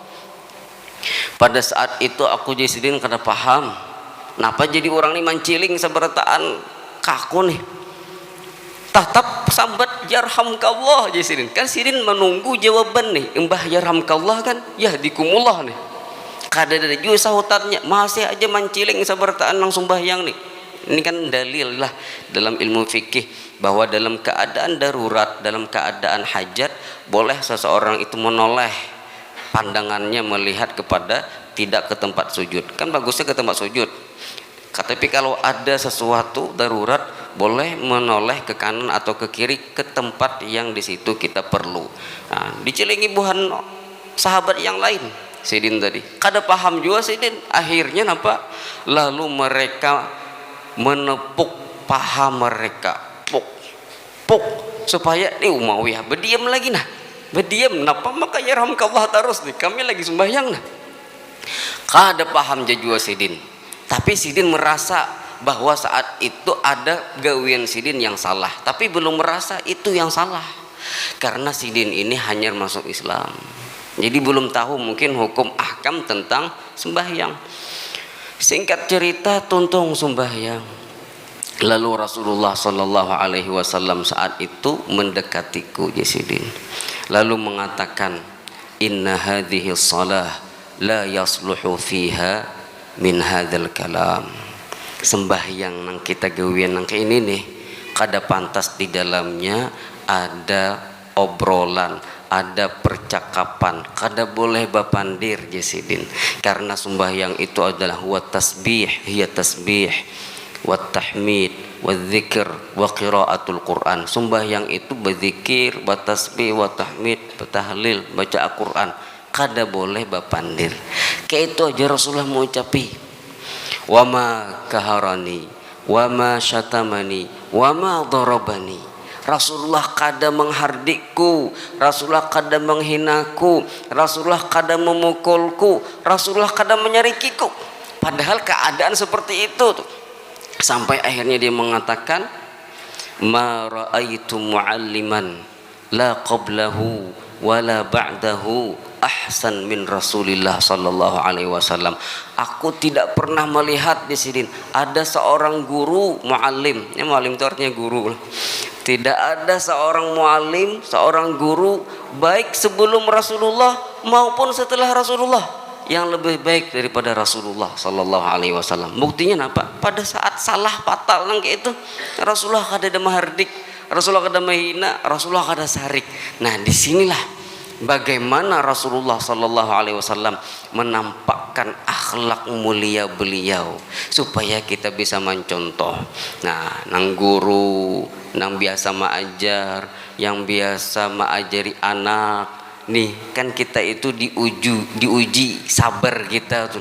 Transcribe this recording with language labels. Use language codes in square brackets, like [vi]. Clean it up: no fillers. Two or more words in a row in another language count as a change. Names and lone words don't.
[bjn] Pada saat itu aku Sidin kada paham napa jadi orang ni menciling sabertaan kaku nih. Tetap sambat yarhamkallah Sidin. Kan Sidin menunggu jawaban nih, embah yarhamkallah kan [ar] يهديكم الله [bjn] nih. Kada ada juga sahutannya, masih aja menciling sabertaan langsung sembahyang nih. [id] Ini kan dalil lah dalam ilmu fikih bahwa dalam keadaan darurat, dalam keadaan hajat, boleh seseorang itu menoleh pandangannya melihat kepada tidak ke tempat sujud. Kan bagusnya ke tempat sujud. Tapi kalau ada sesuatu darurat, boleh menoleh ke kanan atau ke kiri ke tempat yang di situ kita perlu. [bjn] Nah, dicilingi buhan sahabat yang lain. Sidin tadi kada paham juga Sidin. [id] Akhirnya apa? Lalu mereka menepuk paha mereka, puk supaya Umayyah berdiam lagi nah. [bjn] Berdiam napa maka yarhamkallah terus nih. Kami lagi sembahyang nah. Kada paham juga Sidin. Tapi Sidin merasa bahwa saat itu ada gawian Sidin yang salah, tapi belum merasa itu yang salah. [id] Karena Sidin ini hanya masuk Islam. Jadi belum tahu mungkin hukum ahkam tentang sembahyang. [bjn] Singkat cerita tuntung sembahyang. [id] Lalu Rasulullah [ar] صلى الله عليه وسلم [id] saat itu mendekatiku Sidin. Lalu mengatakan, [ar] "إن هذه الصلاة لا يصلح فيها من هذا الكلام." [bjn] Sembahyang nang kita gawian nang ini nih kada pantas di dalamnya ada obrolan, ada percakapan, kada boleh bapandir Sidin. [id] Karena sembahyang itu adalah [ar] وتسبيح هي تسبيح وتحميد وذكر وقراءة القرآن. [id] Sembahyang itu berzikir, bertasbih, [ar] وتحميد, [id] bertahlil, baca Al-Quran. [bjn] Kada boleh bapandir. Kayak itu aja Rasulullah mengucapi. [ar] وما كهرني وما شتمني وما ضربني. [bjn] Rasulullah kada menghardikku, Rasulullah kada menghinaku, Rasulullah kada memukulku, Rasulullah kada menyarikiku. [id] Padahal keadaan seperti itu tuh. Sampai akhirnya dia mengatakan, [ar] ما رأيت معلما لا قبله ولا بعده أحسن من رسول الله صلى الله عليه وسلم. [id] Aku tidak pernah melihat di sini ada seorang guru muallim. Ya, muallim itu artinya guru. Tidak ada seorang muallim, seorang guru baik sebelum Rasulullah maupun setelah Rasulullah yang lebih baik daripada Rasulullah [ar] صلى الله عليه وسلم. [id] Buktinya apa? [bjn] Pada saat salah fatal nang itu Rasulullah kada ada mahardik, Rasulullah kada mahina, Rasulullah kada sarik. [id] Nah, disinilah bagaimana Rasulullah [ar] صلى الله عليه وسلم [id] menampakkan akhlak mulia beliau supaya kita bisa mencontoh. [bjn] Nah, nang guru, nang biasa mengajar, yang biasa mengajari anak, nih kan kita itu diuji sabar kita tuh.